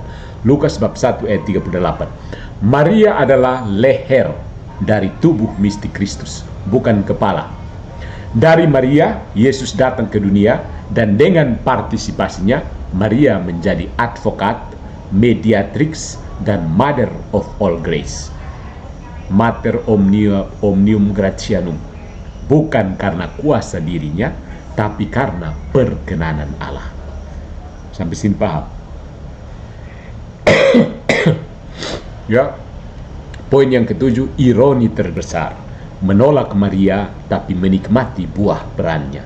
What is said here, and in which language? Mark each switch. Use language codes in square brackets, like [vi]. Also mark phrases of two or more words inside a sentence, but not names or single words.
[id] Lukas bab 1 ayat 38. Maria adalah leher dari tubuh mistik Kristus, bukan kepala. Dari Maria, Yesus datang ke dunia, dan dengan partisipasinya, Maria menjadi advokat, mediatrix, dan [en] mother of all grace. [la] Mater omnium gratianum. [id] Bukan karena kuasa dirinya, tapi karena perkenanan Allah. Sampai sini paham? Ya. Poin yang ketujuh, ironi terbesar. Menolak Maria, tapi menikmati buah perannya.